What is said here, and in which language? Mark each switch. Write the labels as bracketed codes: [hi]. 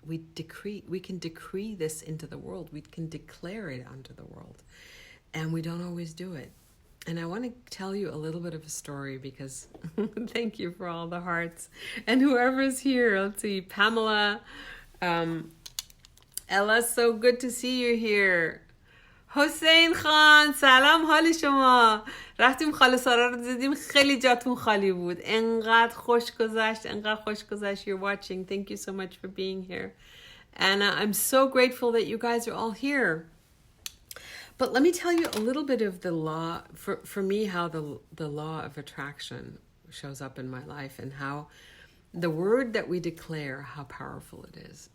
[en] We can decree this into the world. We can declare it unto the world. And we don't always do it. And I want to tell you a little bit of a story because thank you for all the hearts. And whoever's here, let's see, Pamela, Ella, so good to see you here. [fa] حسین خان سلام، حال شما؟ رفتیم خاله سارا رو دیدیم، خیلی جاتون خالی بود. انقدر خوش گذشت. [en] You're watching. Thank you so much for being here. Anna, I'm so grateful that you guys are all here. But let me tell you a little bit of the law, for me, how the law of attraction shows up in my life and how the word that we declare, how powerful it is.